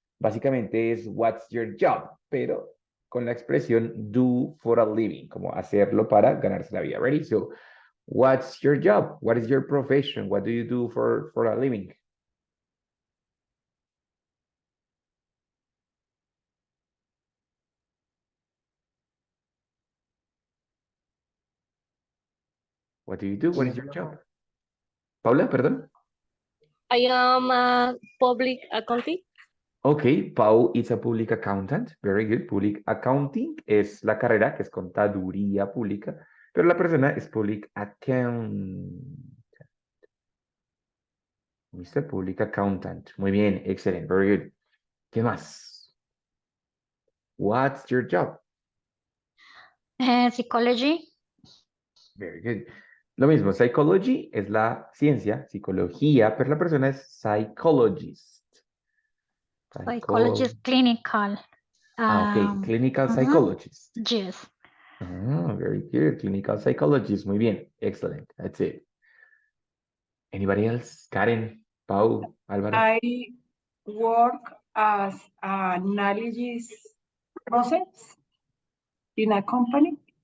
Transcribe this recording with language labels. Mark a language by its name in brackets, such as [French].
[Spanish] Básicamente es [English] what's your job, [Spanish] pero con la expresión [English] do for a living, [Spanish] como hacerlo para ganarse la vida. [English] Ready? So, what's your job? What is your profession? What do you do for a living? What do you do? What is your job? [Spanish] Paula, perdón. [English] I am a public accountant. Ok, Pau is a public accountant. Very good. [Spanish] Public accounting es la carrera que es contaduría pública, pero la persona es public account. Mr. Public Accountant. Muy bien, excelente, [English] very good. [Spanish] ¿Qué más? [English] What's your job? Psychology. Very good. [Spanish] Lo mismo, psychology es la ciencia, psicología, pero la persona es psychologist. [English] Psychologist clinical. Ok, clinical psychologist. Yes. Very good, clinical psychologist. [Spanish] Muy bien, [English] excellent. That's it. Anybody else? Karen, Pau, Álvaro. I work as an analysis process in a company.